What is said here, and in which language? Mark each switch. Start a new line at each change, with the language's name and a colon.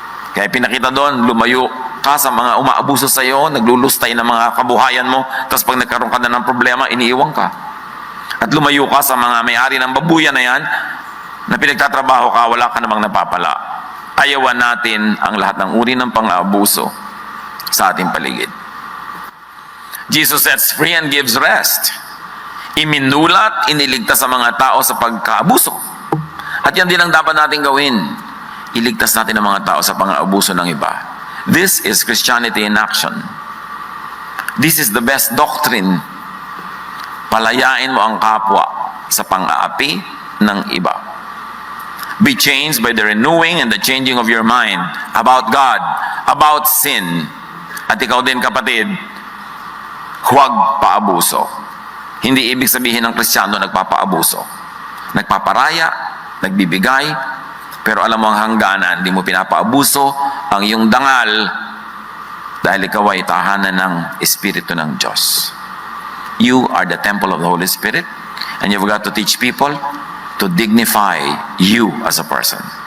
Filipino: Kaya pinakita doon, lumayo ka sa mga umaabuso sa iyo, naglulustay ng mga kabuhayan mo, tapos pag nagkaroon ka na ng problema, iniiwan ka. At lumayo ka sa mga may-ari ng babuyan na yan, na pinagtatrabaho ka, wala ka namang napapala. Ayawan natin ang lahat ng uri ng pang-aabuso sa ating paligid.
English: Jesus sets free and gives rest.
Filipino: Iminulat, iniligtas sa mga tao sa pagkaabuso. At yan din ang dapat natin gawin. Iligtas natin ang mga tao sa pang-aabuso ng iba.
English: This is Christianity in action. This is the best doctrine.
Filipino: Palayain mo ang kapwa sa pang-aapi ng iba.
English: Be changed by the renewing and the changing of your mind about God, about sin.
Filipino: At ikaw din, kapatid, huwag paabuso. Hindi ibig sabihin ng Kristiyano nagpapaabuso. Nagpaparaya, nagbibigay, pero alam mo ang hangganan, hindi mo pinapaabuso ang iyong dangal dahil ikaw ay tahanan ng Espiritu ng Diyos.
English: You are the temple of the Holy Spirit, and you've got to teach people to dignify you as a person.